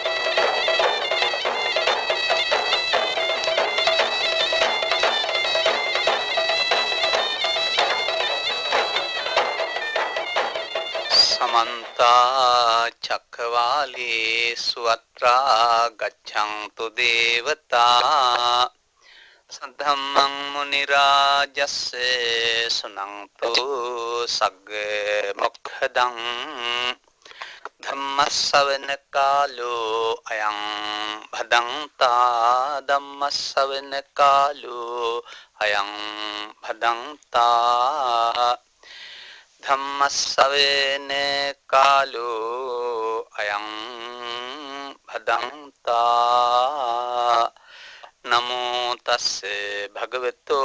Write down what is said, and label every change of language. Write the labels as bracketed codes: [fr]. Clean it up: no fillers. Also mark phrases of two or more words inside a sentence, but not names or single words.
[pi] समन्ता चक्रवालेषु अत्रा गच्छन्तु देवता सद्धम्मं मुनिराजस्य सुनन्तु सग्ग मोक्षदं धम्मස්සවන කාලෝ අයං භදංතා ධම්මස්සවන කාලෝ අයං භදංතා ධම්මස්සවන කාලෝ අයං භදංතා නමෝ තස්සේ භගවතෝ